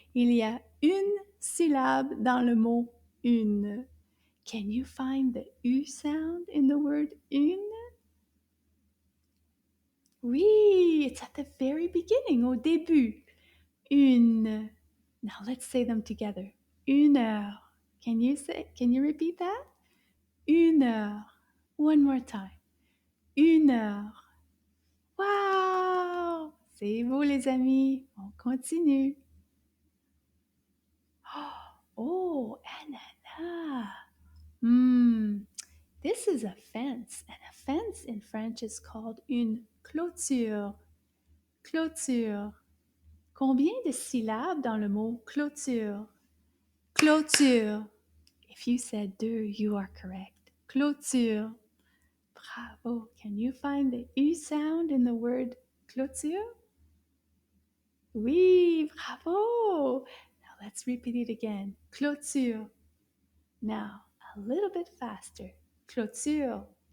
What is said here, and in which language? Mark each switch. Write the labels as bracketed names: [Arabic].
[French] Il y a une syllabe dans le mot une. [English] Can you find the U sound in the word une? Oui, it's at the very beginning, au début. Une. Now let's say them together. Une heure. Can you repeat that? Une heure. One more time. Une heure. [French] Wow! C'est beau les amis. On continue. Oh, ananas. [English] This is a fence, and a fence in French is called une clôture. [French] Clôture. Combien de syllabes dans le mot clôture? Clôture. [English] If you said deux, you are correct. Clôture. Bravo. Can you find the U sound in the word clôture? Oui, bravo. Now let's repeat it again. Clôture. Now, a little bit faster. Clôture.